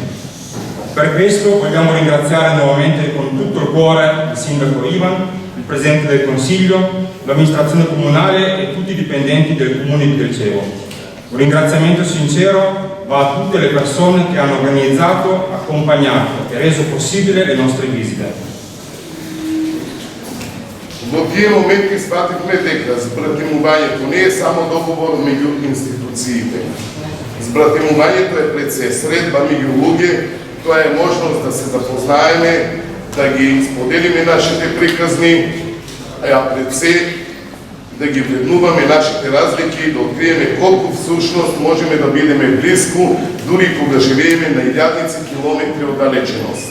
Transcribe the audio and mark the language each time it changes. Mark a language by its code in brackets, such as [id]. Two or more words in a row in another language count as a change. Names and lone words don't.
[it] Per questo vogliamo ringraziare nuovamente con tutto il cuore il Sindaco Ivan, il Presidente del Consiglio, l'amministrazione comunale e tutti i dipendenti del Comune di Del Cevo. Un ringraziamento sincero va a tutte le persone che hanno organizzato, accompagnato e reso possibile le nostre visite. [mk] Во тие моменти свативме дека збратимувањето не е само договор меѓу институциите. Збратимувањето е пред се средба меѓу луѓе, тоа е можност да се запознаеме, да ги споделиме нашите приказни, а пред се да ги вреднуваме нашите разлики и да откриеме колку всушност можеме да бидеме близко, дури кога живееме на илјадници километри оддалеченост.